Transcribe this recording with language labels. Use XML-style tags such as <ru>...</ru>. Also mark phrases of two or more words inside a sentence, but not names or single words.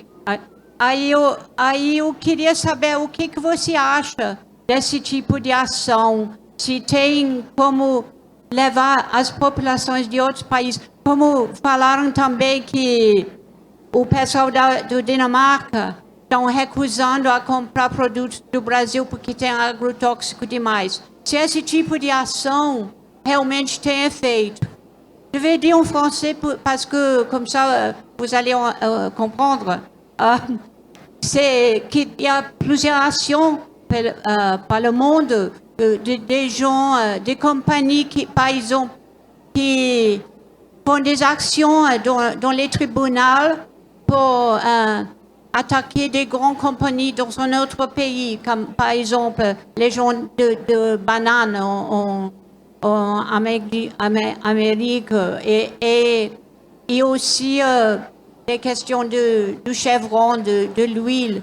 <pt>Aí eu queria saber o que você acha desse tipo de ação, se tem como levar as populações de outros países. Como falaram também que o pessoal do Dinamarca estão recusando a comprar produtos do Brasil porque tem agrotóxico demais. Se esse tipo de ação realmente tem efeito,</pt> <fr>je vais dire en français parce que comme ça vous allez comprendre. C'est qu'il y a plusieurs actions par le monde des gens, des compagnies qui, par exemple, qui font des actions dans les tribunaux pour attaquer des grandes compagnies dans un autre pays, comme par exemple les gens de bananes en Amérique et aussi des questions de chevron, de l'huile.</fr>